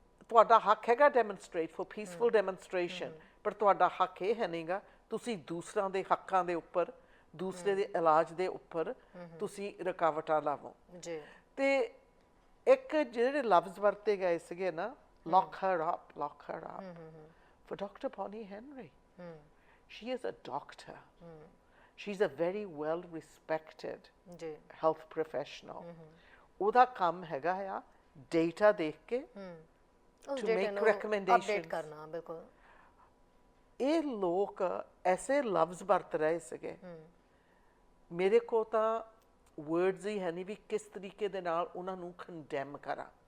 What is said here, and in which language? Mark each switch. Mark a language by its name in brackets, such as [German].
[Punjabi] ਤੁਹਾਡਾ ਹੱਕ ਹੈਗਾ ਡੈਮੋਨਸਟ੍ਰੇਟ ਫॉर ਪੀਸਫੁਲ ਡੈਮੋਨਸਟ੍ਰੇਸ਼ਨ, ਪਰ ਤੁਹਾਡਾ ਹੱਕ ਇਹ ਹੈ ਨਹੀਂਗਾ ਤੁਸੀਂ ਦੂਸਰਾਂ ਦੇ ਹੱਕਾਂ ਦੇ ਉੱਪਰ, ਦੂਸਰੇ ਦੇ ਇਲਾਜ ਦੇ ਉੱਪਰ ਤੁਸੀਂ ਰੁਕਾਵਟਾਂ ਲਾਵੋ। ਤੇ ਇੱਕ ਜਿਹੜੇ ਲਫ਼ਜ਼ ਵਰਤੇ ਗਏ ਸੀਗੇ ਨਾ, [English] lock her up, lock her up, for Dr. Bonnie Henry. She is a doctor. She's a very well respected health professional. [Punjabi] ਉਹਦਾ ਕੰਮ ਹੈਗਾ ਆ ਡੇਟਾ ਦੇਖ ਕੇ [English] to make recommendations, [Punjabi] update ਕਰਨਾ। ਬਿਲਕੁਲ ਇਹ ਲੋਕ ਐਸੇ ਲਫ਼ਜ਼ ਵਰਤ ਰਹੇ ਸੀਗੇ, ਮੇਰੇ ਕੋ ਤਾਂ ਵਰਡਸ ਹੀ ਹੈ ਨਹੀਂ ਵੀ ਕਿਸ ਤਰੀਕੇ ਦੇ ਨਾਲ ਉਹਨਾਂ ਨੂੰ ਕੰਡੈਮ ਕਰਾਂ।